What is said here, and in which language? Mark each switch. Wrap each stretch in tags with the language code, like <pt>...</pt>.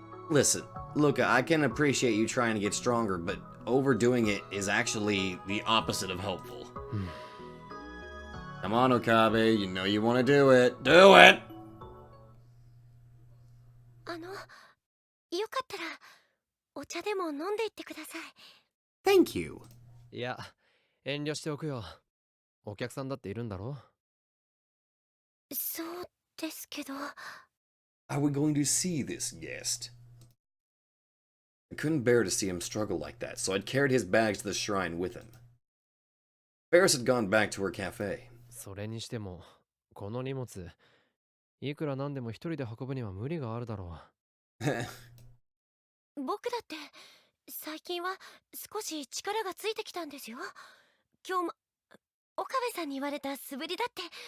<en>Listen, Luca, I can appreciate you trying to get stronger, but overdoing it is actually the opposite of helpful. Come on, Okabe, you know you want to do it. Do it!</en> <ja>よかったらお茶でも飲んでいってください。</ja> <en>Thank you.</en> <ja>いや、遠慮しておくよ。お客さんだっているんだろ？そうですけど。</ja> <en>Are we going to see this guest? I couldn't bear to see him struggle like that, so I'd carried his bags to the shrine with him. Ferris had gone back to her cafe.</en> <ja>それにしても、この荷物、いくらなんでも一人で運ぶには無理があるだろう。僕だって最近は少し力がついてきたんですよ。今日も岡部さんに言われた素振りだって。</ja>